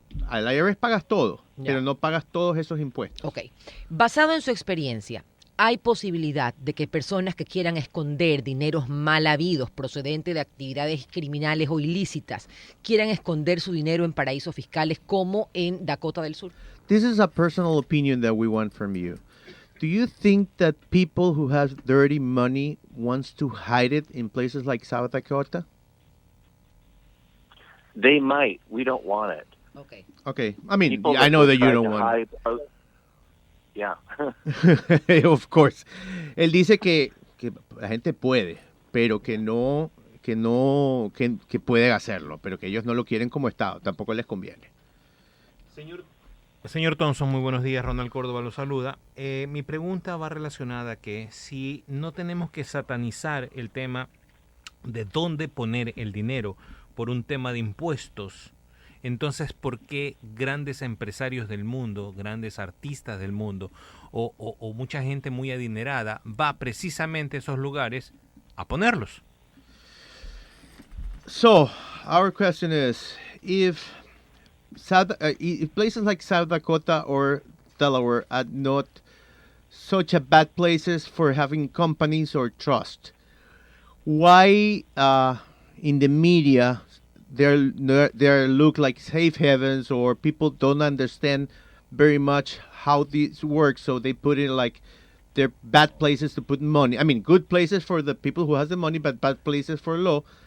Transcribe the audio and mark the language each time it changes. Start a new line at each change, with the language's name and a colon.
Spanish: Al IRS pagas todo, pero no pagas todos esos impuestos. Basado en su experiencia, ¿hay posibilidad de que personas que quieran esconder dineros mal habidos procedentes de actividades criminales o ilícitas quieran esconder su dinero en paraísos fiscales como en Dakota del Sur?
English: This is a personal opinion that we want from you. Do you think that people who have dirty money wants to hide it in places like South Dakota? They might. We don't want it. Okay. I mean, I know that you don't want it. Yeah. Of course.
Spanish: Él dice que la gente puede, pero que puede hacerlo, pero que ellos no lo quieren como Estado, tampoco les conviene. Señor Thompson, muy buenos días. Ronald Córdova lo saluda. Mi pregunta va relacionada a que si no tenemos que satanizar el tema de dónde poner el dinero por un tema de impuestos, entonces, ¿por qué grandes empresarios del mundo, grandes artistas del mundo o mucha gente muy adinerada va precisamente a esos lugares a ponerlos?
English: So, our question is, if places like South Dakota or Delaware are not such a bad places for having companies or trust, why in the media they look like safe havens, or people don't understand very much how this works, so they put it like they're bad places to put money. I mean, good places for the people who has the money, but bad places for law.